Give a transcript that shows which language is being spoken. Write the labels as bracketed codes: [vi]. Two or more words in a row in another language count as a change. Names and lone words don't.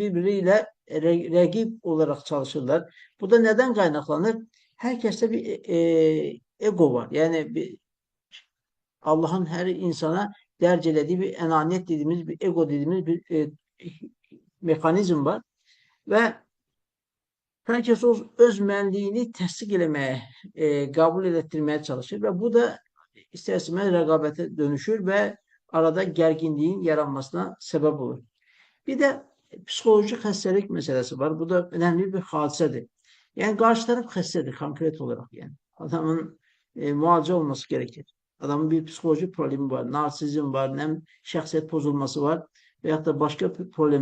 [tr] Birbiriyle rakip olarak çalışırlar. Bu da neden kaynaklanır? Herkeste bir ego var. Yani Allah'ın her insana dercelediği bir enaniyet dediğimiz, bir ego dediğimiz bir mekanizm var. [az] Ve herkes öz mənliyini təsdiq eləməyə, qəbul etdirməyə çalışır və bu da istər-istəməz rəqabətə dönüşür və arada gərginliyin yaranmasına səbəb olur. [tr] Bir de psikolojik hastalık meselesi var. Bu da önemli bir hadisedir. Yani karşı taraf hastadır konkret olarak yani. Adamın muhalece olması gerekir. Adamın bir psikolojik problemi var. Narsizm var, şahsiyet bozulması var veyahut da başka problemler var.